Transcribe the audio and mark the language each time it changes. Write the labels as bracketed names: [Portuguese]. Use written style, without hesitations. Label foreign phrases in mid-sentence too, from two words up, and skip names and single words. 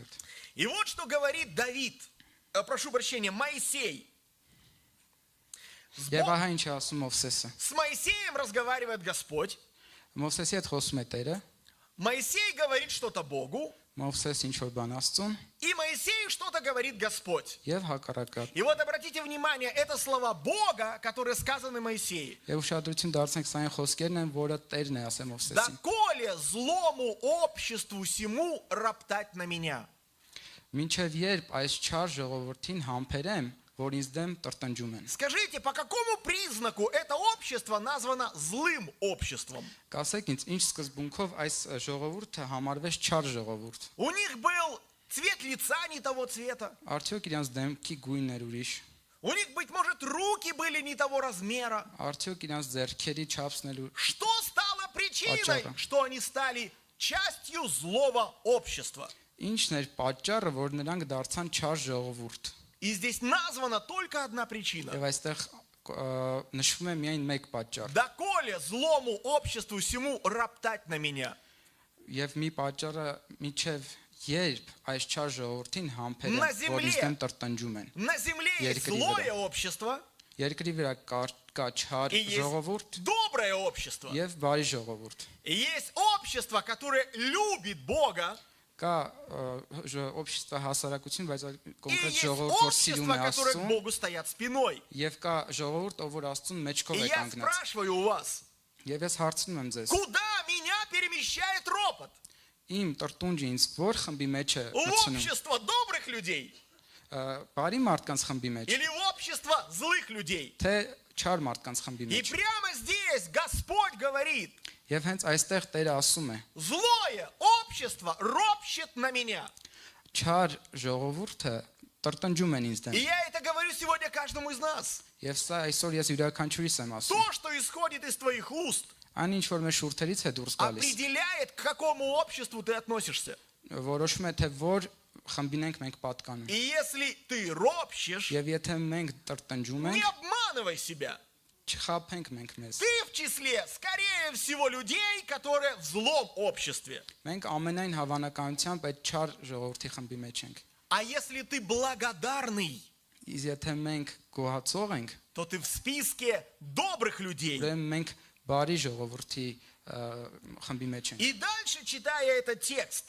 [Russian] И вот что говорит Давид, прошу прощения, Моисей. [Armenian] Եվ ահա ինչ է ասում Մովսեսը։ [Russian] С Моисеем разговаривает Господь. [Armenian] Մովսեսի հետ խոսում է Տերը, [Russian] Моисей говорит что-то Богу, [Armenian] Մովսես ինչ որ բան Աստծուն [Russian] и Моисею что-то говорит Господь. [Armenian] եւ հակառակը։ [Russian] И вот обратите внимание, это слова Бога, которые сказаны Моисею. [Armenian] Եվ ուշադրություն դարձնենք սա այն խոսքերն են, որը Տերն է ասել Մովսեսին։ [Russian] Доколе злому обществу сему роптать на меня. [Armenian] Մինչև երբ այս չար ժողովրդին համբերեմ, որ ինձ դեմ տրտնջում են։ [Russian] Скажите, по какому признаку это общество названо злым обществом? [Armenian] Կասեք ինձ, ինչ սկզբունքով այս ժողովուրդը համարվեց չար ժողովուրդ։ [Russian] У них был цвет лица не того цвета. [Armenian] Արդյոք իրենց դեմքի գույնն էր ուրիշ։ [Russian] У них, быть может, руки были не того размера. [Armenian] Արդյոք իրենց ձեռքերի չափսն էլ [Russian] Что стало причиной, Пачара. что они стали частью злого общества? [Armenian] Ինչն էր պատճառը, որ նրանք դարձան չար ժողովուրդ։ [Russian] И здесь названа только одна причина. [Armenian] Եվ այստեղ նշվում է միայն մեկ պատճառ։ [Russian] Доколе злому обществу всему роптать на меня. [Armenian] Եվ մի պատճառը միջև երբ այս չար ժողովրդին համբերեմ, [Russian] На [Armenian] որ [Russian] земле. [Armenian] ինձ դեմ տրտնջում են։ [Russian] На земле есть [Armenian] Երկրի [Russian] злое [Armenian] վրա։ [Russian] общество [Armenian] Երկրի վրա կա չար [Russian] и есть [Armenian] ժողովուրդ [Russian] доброе общество. [Armenian] եւ բարի ժողովուրդ։ [Russian] И есть общество, которое любит Бога, [Armenian] Կա общество հասարակություն, բայց [Russian] и [Armenian] կոնկրետ [Russian] есть [Armenian] ժողովուրդ, որ սիրում [Russian] общество, [Armenian] է [Russian] которое к [Armenian] Աստծուն, [Russian] Богу стоят спиной. [Armenian] եւ կա ժողովուրդ, ով որ Աստծուն մեջքով [Russian] И [Armenian] է [Russian] я [Armenian] կանգնած։ [Russian] спрашиваю у вас, [Armenian] Եվ ես հարցնում եմ ձեզ, [Russian] куда меня перемещает ропот? [Armenian] իմ տրտունջը ինձ որ խմբի մեջ է [Russian] В [Armenian] գցնում։ [Russian] общество добрых людей [Armenian] Բարի մարդկանց խմբի մեջ, [Russian] или в общество злых людей? [Armenian] թե չար մարդկանց խմբի [Russian] И [Armenian] մեջ։ [Russian] прямо здесь Господь говорит, [Armenian] Եվ հենց այստեղ Տերը ասում է. [Russian] злое общество ропщет на меня. [Armenian] Չար ժողովուրդը տրտնջում են ինձ [Russian] И [Armenian] դեմ։ [Russian] я это говорю сегодня каждому из нас. [Armenian] Եվ сա այսօր ես յուրաքանչյուրիս եմ ասում։ [Russian] То, что исходит из твоих уст, [Armenian] Այն ինչ որ մեր շուրթերից է դուրս գալիս, [Russian] определяет, к какому обществу ты относишься. [Armenian] որոշում է թե որ խմբին ենք մենք պատկանում։ [Russian] И если ты ропщешь, [Armenian] Եվ եթե մենք տրտնջում [Russian] не [Armenian] ենք, [Russian] обманывай себя. [Armenian] չխաբենք մենք մեզ։ [Russian] Ты в числе, скорее всего, людей, которые в злом обществе. [Armenian] Մենք ամենայն հավանականությամբ այդ չար ժողովրդի խմբի մեջ ենք։ [Russian] А если ты благодарный, [Armenian] Իսկ եթե մենք գոհացող ենք, [Russian] то ты в списке добрых людей. [Armenian] ուրեմն մենք բարի ժողովրդի խմբի մեջ ենք։ [Russian] И дальше, читая этот текст,